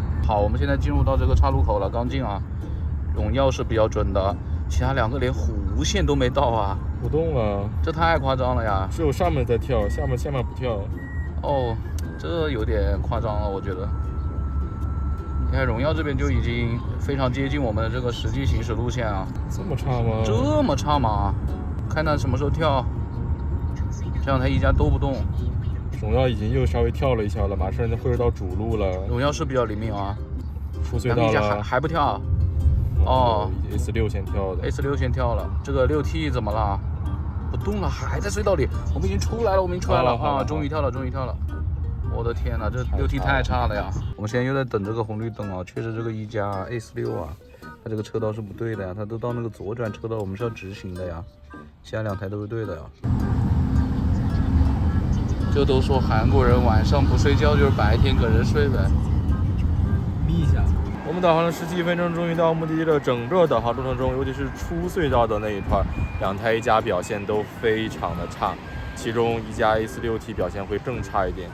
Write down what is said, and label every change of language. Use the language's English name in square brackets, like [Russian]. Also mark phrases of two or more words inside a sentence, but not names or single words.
[Chinese] 好，我們現在進入到這個岔路口了，剛進啊。榮耀是比較準的，其他2個連弧線都沒到啊，不動了，這太誇張了呀！只有上面在跳，下面不跳。哦，這有點誇張了，我覺得。你看榮耀這邊就已經非常接近我們的這個實際行駛路線啊。這麼差嗎？這麼差嗎？看它什麼時候跳。這2台一加都不動。榮耀已經又稍微跳了一下了，馬上會到主路了。榮耀是比較靈敏啊。出隧道了。還不跳？哦，S6 先跳的。 S6 先跳了。這個6T 怎麼了？不動了，還在隧道裡。我們已經出來了，啊！終於跳了。我的天哪，這6T 太差了呀！我們現在又在等這個紅綠燈啊，確實這個一加 S6 啊，它這個車道是不對的呀，它都到那個左轉車道，我們是要直行的呀，其他2台都是對的呀。這都說韓國人晚上不睡覺就是白天跟人睡唄。眯一下。我們導航了17分鐘，終於到目的地了。整個導航路程中，尤其是出隧道的那一塊，2台一加表現都非常的差，其中一加 S6T 表現會更差一點。